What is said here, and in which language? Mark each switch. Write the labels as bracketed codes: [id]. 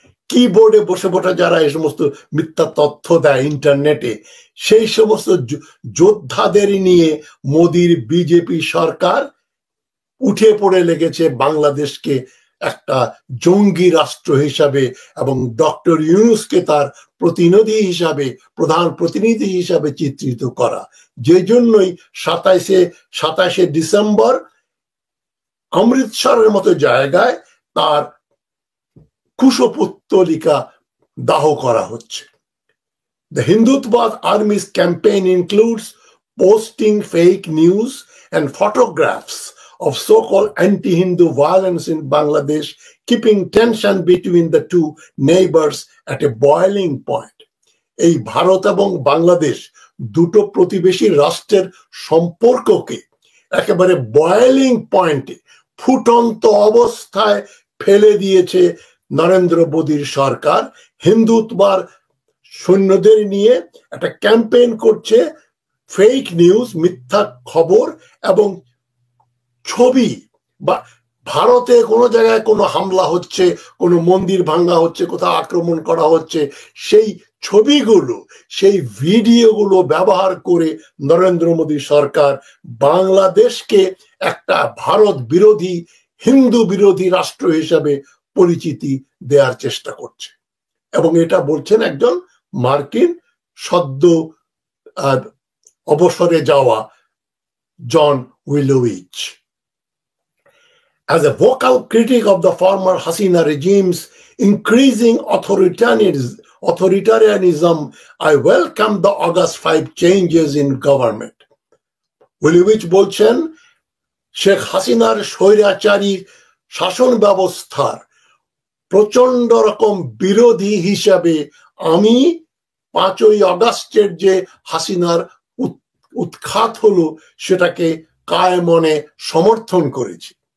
[bn] কিবোর্ডে বসে বসে যারা এই সমস্ত মিথ্যা তথ্য দেয় ইন্টারনেটে, সেই সমস্ত যোদ্ধাদের নিয়ে মোদির বিজেপি সরকার উঠে পড়ে লেগেছে বাংলাদেশকে একটা জঙ্গি রাষ্ট্র হিসাবে এবং ডক্টর ইউনূসকে তার প্রতিনিধি হিসাবে, প্রধান প্রতিনিধি হিসাবে চিত্রিত করা। যে জন্যই 27শে ডিসেম্বর অমৃতসরের মতো জায়গায় তার কুশপুত্তলিকা দাহ করা হচ্ছে। [en] The Hindutva Army's campaign includes posting fake news and photographs of so-called anti-Hindu violence in Bangladesh, keeping tension between the two neighbors at a boiling point. [bn] এই ভারত এবং বাংলাদেশ দুটো প্রতিবেশী রাষ্ট্রের সম্পর্ককে একেবারে বয়েলিং পয়েন্টে, ফুটন্ত অবস্থায় ফেলে দিয়েছে নরেন্দ্র মোদীর সরকার। হিন্দুত্বার সৈন্যদের নিয়ে একটা ক্যাম্পেইন করছে, ফেক নিউজ, মিথ্যা খবর এবং ছবি। বা ভারতে কোনো জায়গায় কোনো হামলা হচ্ছে, কোনো মন্দির ভাঙা হচ্ছে, কোথাও আক্রমণ করা হচ্ছে, সেই ছবিগুলো, সেই ভিডিওগুলো ব্যবহার করে নরেন্দ্র মোদী সরকার বাংলাদেশকে একটা ভারত বিরোধী, হিন্দু বিরোধী রাষ্ট্র হিসাবে পরিচিতি দেওয়ার চেষ্টা করছে। এবং এটা বলছেন একজন মার্কিন সদ্য অবসরে যাওয়া জন উইলোউইচ। [en] As a vocal critic of the former Hasina regime's increasing authoritarianism, I welcome the August 5 changes in government. [bn] উইলোউইচ বলছেন, শেখ হাসিনার স্বৈরাচারী শাসন ব্যবস্থার প্রচন্ড রকম বিরোধী হিসাবে আমি 5ই আগস্টের যে হাসিনার উৎখাত হলো সেটাকে কায়মনে সমর্থন করেছি।